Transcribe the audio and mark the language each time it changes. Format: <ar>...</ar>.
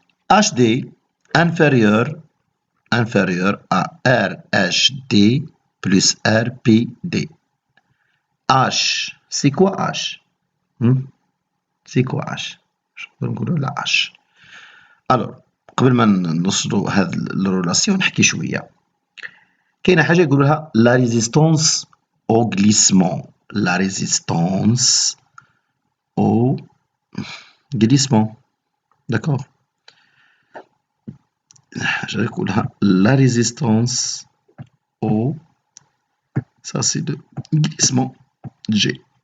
<fr>HD inférieur à RHD plus RPD. H, c'est quoi H? C'est quoi H? Je peux</fr> <ar>نقولوا</ar> <fr>la H.</fr> <ar>Alors, قبل ما نوصلوا هذه الريلاسيون نحكي شوية. كاينة حاجة يقولوا لها</ar> <fr>la résistance au glissement. La résistance au glissement. D'accord? Je vais la résistance au, ça c'est le glissement, G.</fr>